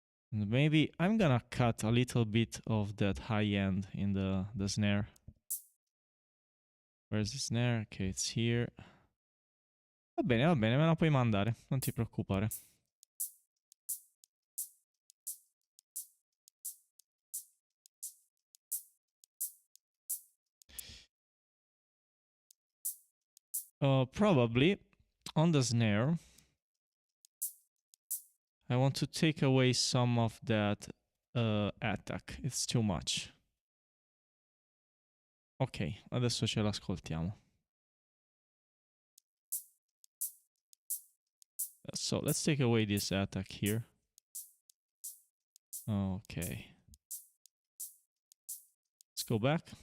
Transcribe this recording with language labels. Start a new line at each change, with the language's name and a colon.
English: And maybe I'm gonna cut a little bit of that high end in the snare. Where's the snare? Okay, it's here.
Italian: Va bene, me la puoi mandare, non ti preoccupare.
English: Probably on the snare, I want to take away some of that attack. It's too much.
Italian: Ok, adesso ce l'ascoltiamo.
English: So let's take away this attack here. Okay. Let's go back.